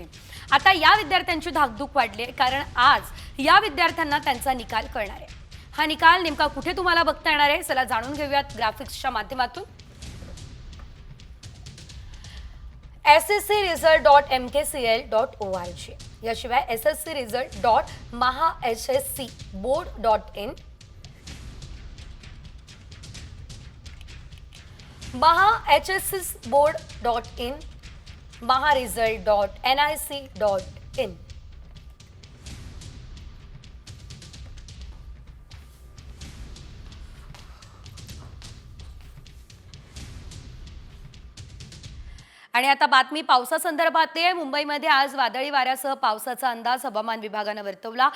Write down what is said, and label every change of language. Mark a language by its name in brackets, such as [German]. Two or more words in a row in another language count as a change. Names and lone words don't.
[Marathi] आता या विद्यार्थ्यांची धाकधूक वाढली आहे, कारण आज या विद्यार्थ्यांना त्यांचा निकाल कळणार आहे. हा निकाल नेमका कुठे तुम्हाला बघता येणार आहे, चला जाणून घेऊयात ग्राफिक्सच्या माध्यमातून. sscresult.mkcl.org, याशिवाय sscresult.mahahscboard.in, mahahscboard.in, maharesult.nic.in. आणि आता बातमी पावसासंदर्भातली आहे. मुंबईमध्ये आज वादळी वाऱ्यासह पावसाचा अंदाज हवामान विभागानं वर्तवला.